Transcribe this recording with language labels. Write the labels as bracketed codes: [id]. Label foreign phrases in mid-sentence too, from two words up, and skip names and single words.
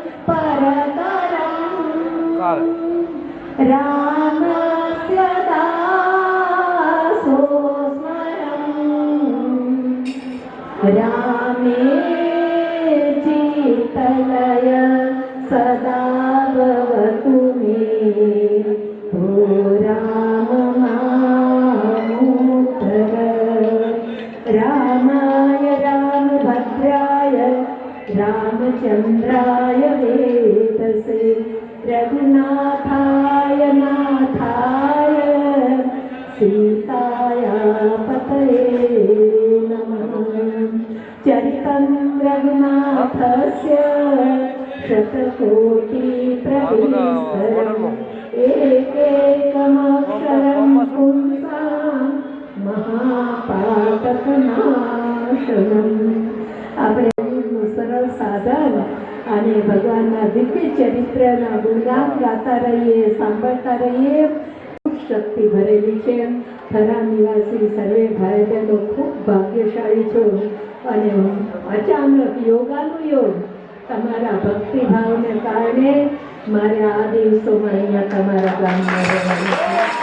[sa] પરતરં રામસ્ય દાસો સ્મરં રામે ચિત્તલય સદા ભવતુ મે ઓ રામ મામુતર. રામાય રામભદ્રાય રામચંદ્રાય વેદસે રઘુનાથાય નાથાય સીતાયા सीतापतये नमः। चरितं रघुनाथस्य शतकोटिप्रविस्तरम् एकैकमक्षरं पुंसां महापातकनाशनम्। [gu] આપણે સરળ સાધન અને ભગવાનના દિવ્ય ચરિત્રના ગુણગાન ગાતા રહીએ, સાંભળતા રહીએ. શક્તિ ભરેલી છે. થરા નિવાસી સર્વે ભાઈ બહેનો ખૂબ ભાગ્યશાળી છો અને અચાનક યોગાનુયોગ તમારા ભક્તિભાવને કારણે મારે આ દિવસોમાં અહીંયા તમારા ગામમાં રહેવાનું છે.